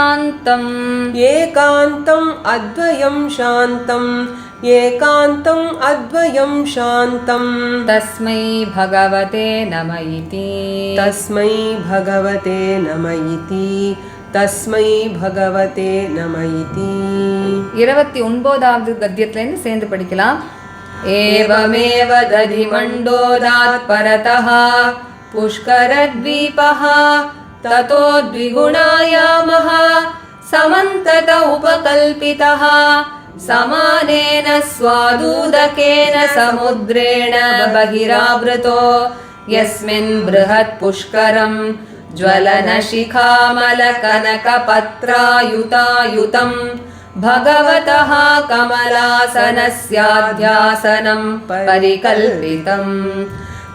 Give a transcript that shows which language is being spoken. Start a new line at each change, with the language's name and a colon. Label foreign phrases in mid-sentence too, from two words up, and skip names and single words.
Sanskrit: शान्तम् तस्मै भगवते नम इति तस्मै भगवते नम इति
Tamil: 29வது கத்தியத்திலிருந்து சேர்ந்து படிக்கலாம்.
Sanskrit: एवमेव दधिमण्डोदात् परतः पुष्करद्वीपः ततो द्विगुणायामः समन्तत उपकल्पितः समानेन स्वादूदकेन समुद्रेण बहिरावृतो यस्मिन् बृहत् पुष्करं ज्वलनशिखामलकनकपत्रायुतायुतं भगवतः कमलासनस्याध्यासनं परिकल्पितम्